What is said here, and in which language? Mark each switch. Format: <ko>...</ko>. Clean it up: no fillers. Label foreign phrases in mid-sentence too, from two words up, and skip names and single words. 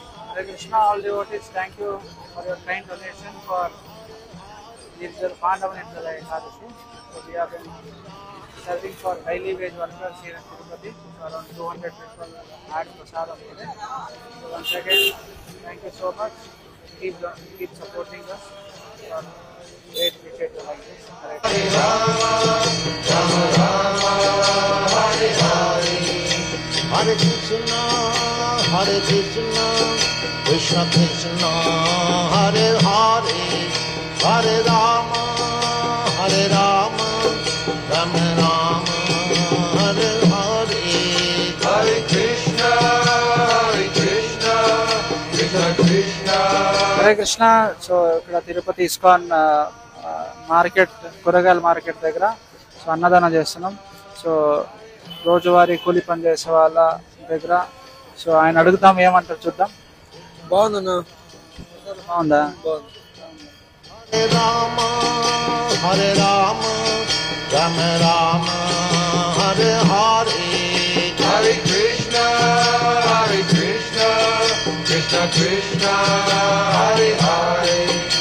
<en>Hare Krishna, all devotees, thank you for your kind donation for this Pandavan Nirjala Ekadashi. So we have been serving for daily wage workers here in Tirupati. So around 200 people had prasadam today. So once again, thank you so much. Keep supporting us. For great initiative like this. Hare Krishna.</en> <sa>Hare Krishna, Hare Krishna, Krishna Krishna, Hare Hare, Hare Rama, Hare Rama, Rama Rama, Hare Hare. Hare Krishna, Krishna Krishna. Hare Krishna.</sa> <te>So ఇక్కడ తిరుపతి ఇస్కాన్ మార్కెట్ కూరగాయల మార్కెట్ దగ్గర సో అన్నదానం చేస్తున్నాం. సో రోజువారీ కూలి పని చేసే వాళ్ళ దగ్గర సో ఆయన అడుగుతాం ఏమంటారు చూద్దాం. బాగుందన్నా, బాగుందా?</te> <sa>Hare Rama, Hare Rama, Rama Rama, Hare Hare. Hare Krishna, Krishna Krishna, Hare Hare.</sa>